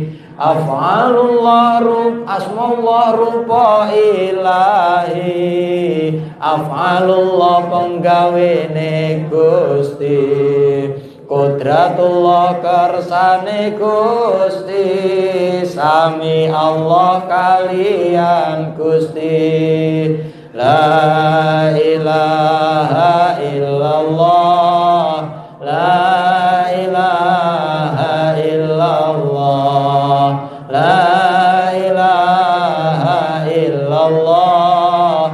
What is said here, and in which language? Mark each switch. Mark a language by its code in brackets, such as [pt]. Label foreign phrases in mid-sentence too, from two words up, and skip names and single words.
[ar] أفعال الله أسماء الله [jv] rupa ilahi, af'alullah penggawene Gusti, Qudratullah kersane Gusti, sami Allah kalian Gusti. [ar] لا إله إلا الله. لا إله إلا الله. لا إله إلا الله.